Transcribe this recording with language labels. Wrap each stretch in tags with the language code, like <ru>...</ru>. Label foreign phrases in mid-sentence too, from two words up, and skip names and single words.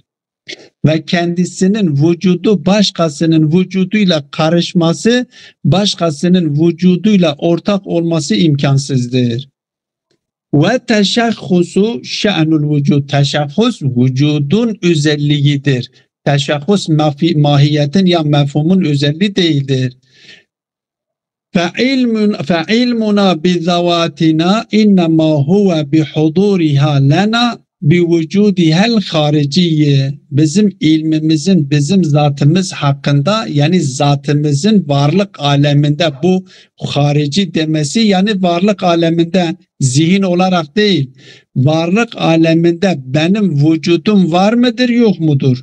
<tr>Ve kendisinin vücudu başkasının vücuduyla karışması, başkasının vücuduyla ortak olması imkansızdır.</tr> <ar>والتشخص شأن الوجود.</ar> <tr>Teşahhus vücudun özelliğidir. Teşahhus mahiyetin ya mefhumun özelliği değildir.</tr> <ar>فَعِلْمُنَا بِذَوَاتِنَا اِنَّمَا هُوَ بِحُضُورِهَا لَنَا بِوُجُودِهَا الْخَارِجِيَّ.</ar> <tr>Bizim ilmimizin bizim zatımız hakkında, yani zatımızın varlık aleminde, bu harici demesi yani varlık aleminde, zihin olarak değil, varlık aleminde benim vücudum var mıdır yok mudur?</tr>